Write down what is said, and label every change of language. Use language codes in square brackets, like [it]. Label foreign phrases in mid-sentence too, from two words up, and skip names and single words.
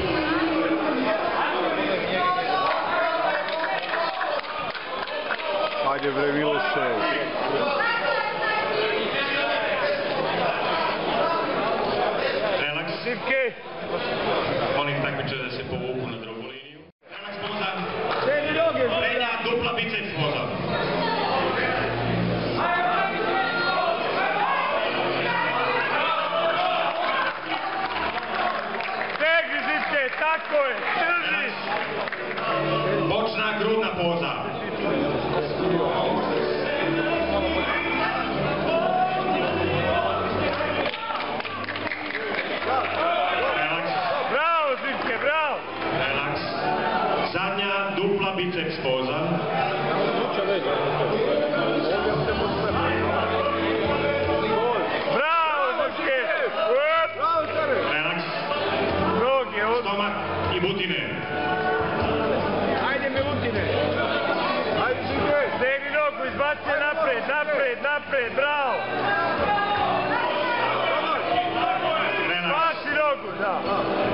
[sr] Hajde bre Miloše. Relaks. Sivke. Molim takmičare da se povuku na drugu liniju. Relaks poza. Sedi noge. Prednja dupla biceps poza. Tako je, drži! Bočna grudna poza. Relaks. Bravo, Zivke, bravo! Relaks. Zadnja dupla biceps poza. Bravo, Zivke! Relaks. Stomak i butine. Ajde Milutine! Ajde Zivke! Stegni nogu, izbaci je napred, napred, napred, bravo! Relaks. Baci nogu, da!